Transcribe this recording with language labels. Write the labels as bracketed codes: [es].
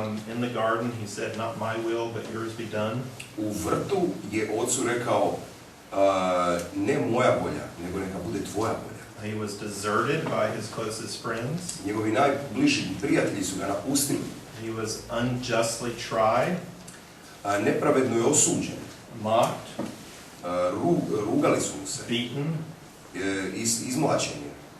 [en] In the garden he said, "Not my will, but yours be done." [hr] U vrtu je ocu rekao, ne moja volja, nego neka bude tvoja volja. [en] He was deserted by his closest friends. [hr] Njegovi najbliži prijatelji su ga napustili. [en] He was unjustly tried. [hr] Nepravedno je osuđen. [en] Mocked. [hr] Rugali su mu se. [en] Beaten. [hr] Izmlačen je.